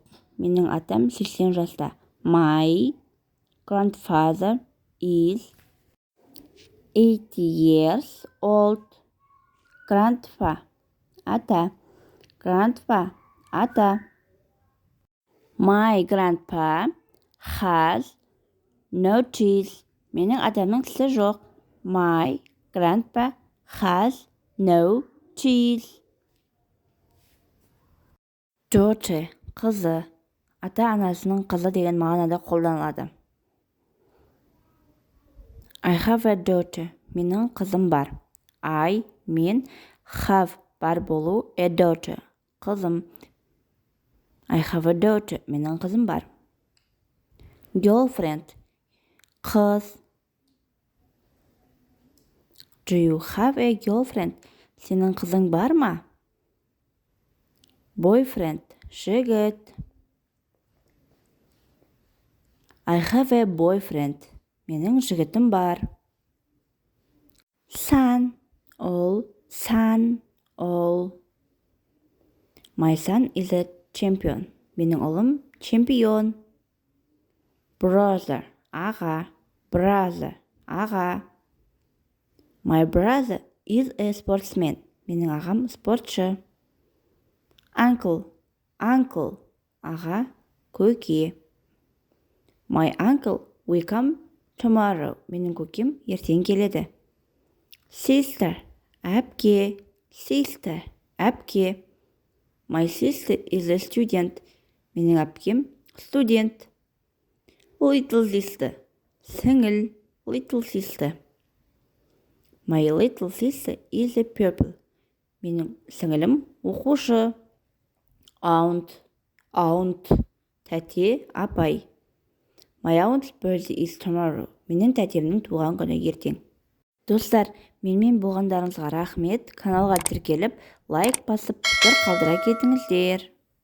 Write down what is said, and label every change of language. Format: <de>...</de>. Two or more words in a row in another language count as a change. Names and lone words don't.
<kk>Менің атам 80 жаста.</kk> <en>My grandfather is 80 years old. Grandpa,</en> <kk>ата. Grandpa, ата.</kk> <en>My grandpa has no teeth.</en> <kk>Менің атамның тісі жоқ.</kk> <en>My grandpa has no teeth. Daughter,</en> <kk>қызы. Ата-анасының қызы деген мағынада қолданылады.</kk> <en>I have a daughter.</en> <kk>Менің қызым бар. I, мен, have, бар болу,</kk> <en>a daughter. Қызым. I have a daughter.</en> <kk>Менің қызым бар. Girlfriend, қыз.</kk> <en>Do you have a girlfriend?</en> <kk>Сенің қызың бар ма? Boyfriend, жігіт.</kk> <en>I have a boyfriend.</en> <kk>Менің жігітім бар. Son, ол. Son, ол.</kk> <en>My son is a champion.</en> <kk>Менің ұлым чемпион. Brother, аға. Brother, аға.</kk> <en>My brother is a sportsman.</en> <kk>Менің ағам спортшы.</kk> <en>Uncle, uncle,</en> <kk>аға, көке.</kk> <en>My uncle will come tomorrow.</en> <kk>Менің көкем ертең келеді. Sister, әпке. Sister, әпке.</kk> <en>My sister is a student.</en> <kk>Менің әпкем студент.</kk> <en>Little sister, сіңіл. Little sister. My little sister is a pupil.</en> <kk>Менің сіңілім оқушы. Aunt, тәте, апай.</kk> <en>My aunt's birthday is tomorrow.</en> <kk>Менің тәтемнің туған күні ертең. Достар, менімен болғандарыңызға рахмет. Каналға тіркеліп, лайк басып, пікір қалдыра кетіңіздер.</kk>